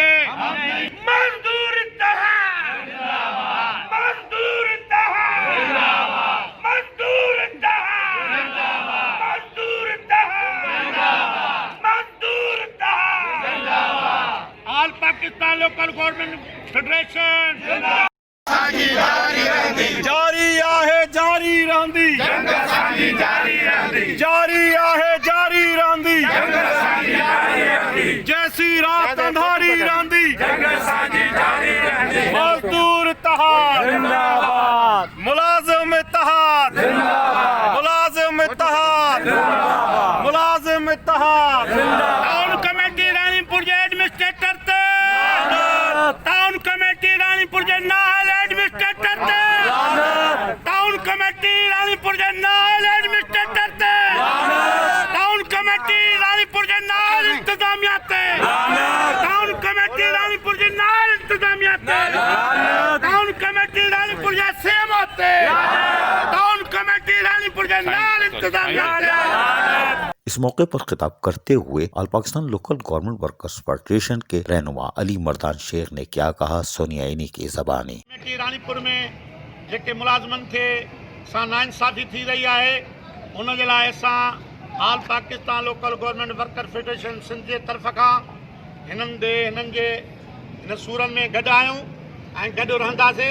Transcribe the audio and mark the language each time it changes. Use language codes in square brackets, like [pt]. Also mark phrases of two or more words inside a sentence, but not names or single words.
[sd] मजदूर इत्तेहाद मजदूर इत्तेहाद मजदूर इत्तेहाद मजदूर इत्तेहाद मजदूर इत्तेहाद। ऑल पाकिस्तान लोकल गवर्नमेंट फेडरेशन जारी आहे जारी रहंदी जंग असांजी जारी रहंदी, जारी आहे जारी रहंदी, जंग असांजी जारी रहंदी, जैसी रात अंधारी रहंदी जंग असांजी जारी रहंदी। मजदूर इत्तेहाद जिंदाबाद, मुलाजिम इत्तेहाद जिंदाबाद, मुलाजिम इत्तेहाद जिंदाबाद, मुलाजिम इत्तेहाद जिंदाबाद। टाउन कमेटी रानीपुर जे एडमिनिस्ट्रेटर थे, टाउन कमेटी रानीपुर जे नाहल एडमिनिस्ट्रेटर थे, टाउन कमेटी रानीपुर जे नाहल एडमिनिस्ट्रेटर थे, टाउन कमेटी रानीपुर जे नाहल इंतजामिया थे, टाउन कमेटी रानीपुर जे नाहल इंतजामिया थे, टाउन कमेटी रानीपुर जे सीएमओ थे, टाउन कमेटी रानीपुर जे नाहल इंतजामिया थे। [ur] اس موقع پر خطاب کرتے ہوئے آل پاکستان لوکل گورنمنٹ ورکرز فیڈریشن کے رہنما علی مردان شیخ نے کیا کہا، سنیے انہی کی زبانی. [sd] कमेटी रानीपुर में जेके मुलाजमन थे सां नाइंसाफ़ी थी रही आहे, उन जे लाइ असां ऑल पाकिस्तान लोकल गवर्नमेंट वर्कर फेडरेशन सिंध जे तरफ़ खां हिननि जे सूरनि में गॾु आहियूं ऐं गॾु रहंदासीं।